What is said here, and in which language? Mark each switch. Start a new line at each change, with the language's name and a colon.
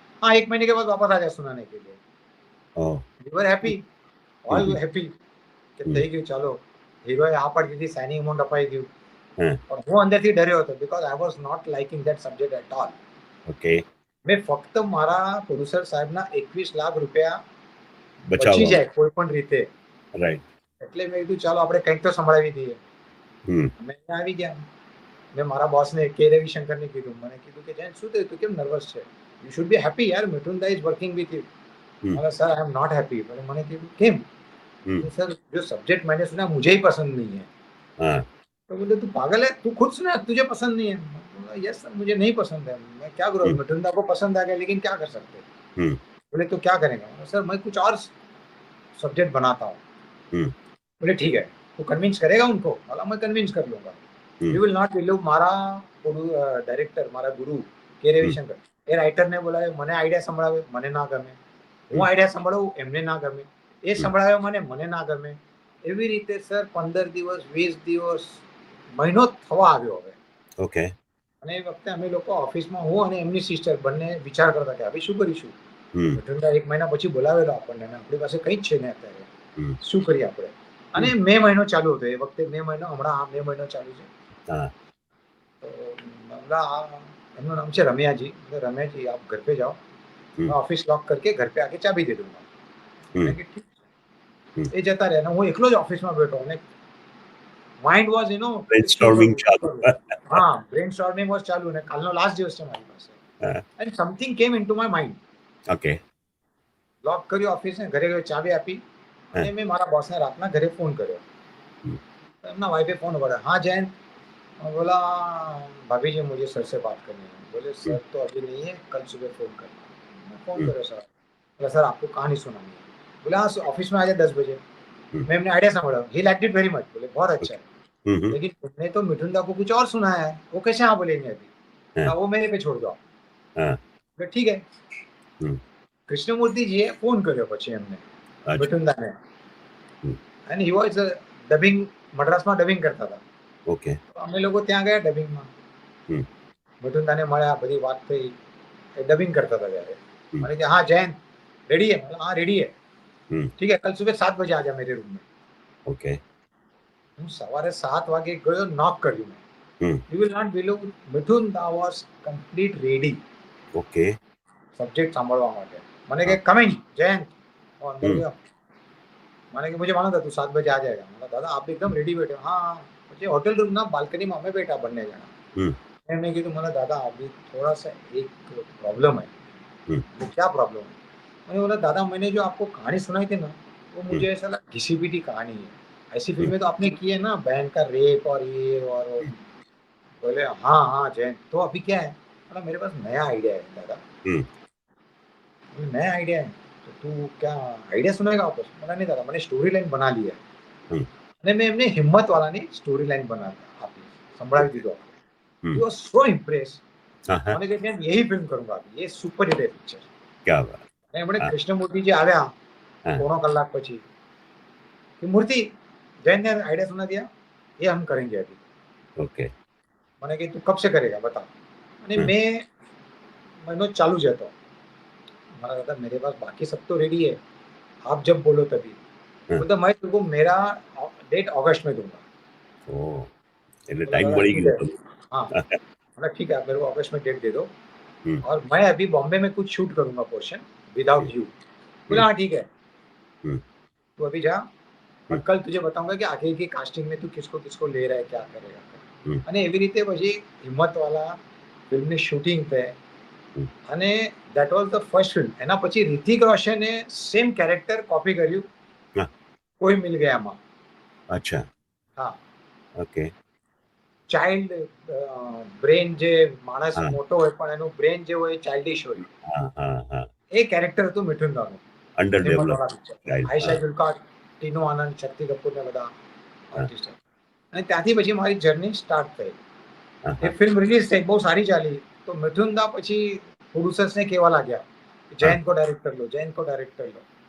Hindi: हाँ 1 महीने के बाद वापस आ जाए सुनाने के लिए. ઓહ.
English: We were happy, hmm, all hmm, happy કે hmm.
Gujarati: થઈ ગયું. ચાલો હીરોએ આ પાડી દીધી, સાઇનિંગ અમાઉન્ટ અપાઈ ગયું. હા, પણ હું અંદરથી ડર્યો હતો
English: Because I was not liking that subject at all. Okay.
Gujarati: મેં ફક્ત મારા પ્રોડ્યુસર સાહેબના 21 લાખ રૂપિયા બચી બચાવવા. જાય કોઈ પણ રીતે,
English: Right.
Gujarati: એટલે મેં કીધું ચાલો આપણે કંઈક તો સંભળાવી દઈએ. હમ, અમે અહીંયા આવી ગયા. મેં મારા બોસને કે રવિશંકરને કીધું. મને કીધું કે જયંત શું થયું, તું કેમ નર્વસ છે,
English: you should be happy
Gujarati: યાર, મિઠુનદા
English: Is working with you. Hmm, मैंने sir I am not happy.
Hindi: मैंने कहा क्यों. હમ. सर जो सब्जेक्ट मैंने सुना मुझे ही पसंद नहीं है.
Gujarati: હા.
Hindi: तो बोले तू पागल है, तू खुद सुना तुझे पसंद नहीं है. बोला यस सर मुझे नहीं पसंद है, मैं क्या करूँ, હમ, मिठुनदा को पसंद आ गया लेकिन क्या कर सकते हैं. હમ, बोले तो क्या करेगा. सर मैं कुछ और सब्जेक्ट बनाता हूँ. હમ, बोले ठीक है, तू कन्विंस करेगा उनको. बोला मैं कन्विंस कर लूंगा. હમ,
English: you will not believe
Gujarati: મારા ડાયરેક્ટર મારા ગુરુ કે હમ, રવિશંકર એ રાઇટરને બોલાવે, મને આઈડિયા સંભળાવે, મને ના ગમે. હું હમ, આઈડિયા સંભળાવું, એમને ના ગમે. એ હમ. સંભળાવે મને ના ગમે. એવી રીતે સર 15 દિવસ 20 દિવસ મહિનો થવા આવ્યો હવે.
English: Okay.
Gujarati: અને એ વખતે અમે લોકો ઓફિસમાં હું અને એમની સિસ્ટર બંને વિચાર કરતા કે હવે શું કરીશું. હમ, મિઠુનદા 1 મહિના પછી બોલાવેલો આપણને અને આપણી પાસે કંઈ જ છે ને અત્યારે, હમ, શું કરીએ આપણે. અને હમ. મે મહિનો ચાલુ હતો એ વખતે, મે મહિનો, હમણાં આ મે મહિનો ચાલુ છે. હા.
Hindi: तो बोला
Gujarati: एमનું नाम છે રમ્યાજી.
Hindi: रम्या जी आप घर पे जाओ, હમ, मैं ऑफिस लॉक करके घर पे आके चाबी दे दूंगा. હમ, मैंने कहा ठीक. હમ.
Gujarati: એ જતા રહ્યા અને હું એકલો જ ઓફિસમાં બેઠો અને માઇન્ડ વોઝ શું
English: brainstorming
Gujarati: કરું શું ચાલુ. કરું. હા બ્રેન સ્ટોર્મિંગ વોઝ ચાલુ અને કાલનો લાસ્ટ દિવસ છે મારી પાસે. હા.
English: And something came into my mind. Okay.
Gujarati: લોક કર્યું ઓફિસને, ઘરે ગયો, ચાબી આપી હા. અને મેં મારા બોસને રાતના ઘરે ફોન કર્યો. હમ,
Hindi: तो एमना वाइफे फोन उठाया. हाँ जैन. बोला भाभी जी मुझे सर से बात करनी है. बोले હમ, सर तो अभी नहीं है, कल सुबह फोन करना. मैं फोन હમ, करो सर. बोला सर आपको कहानी सुनानी है. बोले हाँ ऑफिस में आ जाए 10 बजे. હમ. मैं एमने आइडिया संभाला.
English: He liked it very much.
Hindi: बोले बहुत अच्छा
English: Okay.
Hindi: है, હમ, હમ. लेकिन तुमने तो मिठुनदा को कुछ और सुनाया है, वो कैसे हाँ बोलेंगे अभी.
Gujarati: હા.
Hindi: ना वो मेरे पे छोड़ दो.
Gujarati: હા.
Hindi: बोले ठीक है. હમ.
Gujarati: कृष्णमूर्ति जी फोन કર્યો પછી એમને
Hindi: અચ્છા.
Gujarati: મિઠુનદાને. હમ.
English: and he was dubbing,
Gujarati: મદ્રાસમાં dubbing કરતા હતા.
English: Okay.
Gujarati: અમે લોકો ત્યાં ગયા ડબિંગમાં. હમ, મિઠુનદાને મળ્યા, બધી વાત થઈ. એ ડબિંગ કરતા હતા ત્યારે. હમ,
Hindi: मैंने कहा हाँ जैन रेडी है. बोला हाँ रेडी है. હમ. ठीक है कल सुबह 7 बजे आ जा मेरे रूम में.
English: Okay.
Gujarati: હું સવારે 7 વાગે ગયો, નોક કર્યું મેં. હમ.
English: You will not believe, Mithunda was complete ready okay.
Gujarati: સબ્जेक्ट સાંભળવા માટે. મને હા. કે કમિંગ जैन. હું અંદર હમ, ગયો.
Hindi: मैंने कि मुझे मालूम था तू 7 बजे आ जाएगा. बोला दादा आप एकदम रेडी बैठे हो. हाँ हाँ.
Gujarati: પછી હોટેલ રૂમના બાલ્કનીમાં અમે બેઠા બંને જણા. હમ, એમને કીધું મને
Hindi: दादा अभी थोड़ा सा एक प्रॉब्लम है. હમ, क्या प्रॉब्लम है. मैंने बोला दादा मैंने जो आपको कहानी सुनाई थी ना, वो હમ, मुझे ऐसा लगा घिसी पिटी कहानी है. ऐसी હમ, फिल्में तो आपने की है ना, बहन का रेप और ये और वो. હમ. बोले हाँ हाँ जैन तो अभी क्या है. बोला मेरे पास नया आइडिया है दादा। हम्म, बोले, नया आइडिया है तो तू क्या आइडिया सुनेगा वापस? बोला नहीं दादा, मैंने स्टोरी लाइन बना ली है હમ,
Gujarati: અને મેં એમને હિંમતવાળાની સ્ટોરી લાઈન આપી, સંભળાવી દીધો. હમ,
English: He was so impress.
Gujarati: હા હા,
Hindi: मैंने कहा मैं यही फिल्म करूंगा अभी, ये सुपर हिट है पिक्चर.
Gujarati: ક્યાં વાત, અને એમણે હા કૃષ્ણમૂર્તિ જે આવ્યા હા, પોણો કલાક પછી
Hindi: कि मूर्ति जैन ने आइडिया सुना दिया, ये हम करेंगे अभी.
English: okay,
Hindi: मैंने कि तू कब से करेगा बता.
Gujarati: અને હમ,
Hindi: मैं महीनों चालू जतो. मैंने कहा मेरे पास बाकी सब तो रेडी है, आप जब बोलो तभी. હમ, बोलता मैं तुमको मेरा डेट अगस्त में दूंगा.
Gujarati: ઓ એટલે
Hindi: बोला
Gujarati: ટાઈમ
Hindi: दादा
Gujarati: મળી
Hindi: ठीक
Gujarati: ગયો
Hindi: है.
Gujarati: તમને.
Hindi: हाँ, बोला ठीक है, आप मेरे को अगस्त में डेट दे दो હમ, और मैं अभी बॉम्बे में कुछ शूट करूंगा पोर्शन હમ,
English: Without you. बोला હમ,
Hindi: हाँ ठीक है, હમ, तू अभी जा और હમ, कल तुझे बताऊंगा कि आगे की कास्टिंग में तू किसको किसको ले रहा है, क्या करेगा. હમ,
Gujarati: અને એવી રીતે પછી હિંમતવાલા ફિલ્મની શૂટિંગ થઈ હમ.
English: And that was the first film.
Gujarati: એના પછી રિતિક રોશને સેમ કેરેક્ટર કોપી કર્યું હા, કોઈ મિલ ગયામાં.
Hindi: અચ્છા,
Gujarati: હા,
English: okay,
Gujarati: ચાઇલ્ડ બ્રેન જે માણસ હા મોટો હોય પણ એનું બ્રેન જે હોય ચાઇલ્ડિશ હોય, હા હા હા, એ કેરેક્ટર હતું મિઠુન દાનું
English: under develop
Gujarati: હિંમતવાળા picture.
English: child,
Gujarati: Ayesha હા જુલ્કા, ટીનુ આનંદ, શક્તિ કપૂર ને બધા હા આર્ટિસ્ટ. અને ત્યાંથી પછી મારી જર્ની સ્ટાર્ટ થઈ. હા એ હા ફિલ્મ રિલીઝ થઈ, બહુ સારી ચાલી. તો મિથુન દા પછી પ્રોડ્યુસર્સને કહેવા લાગ્યા હા,
Hindi: જૈન को डायरेक्ट कर लो, जैन को डायरेक्ट कर लो.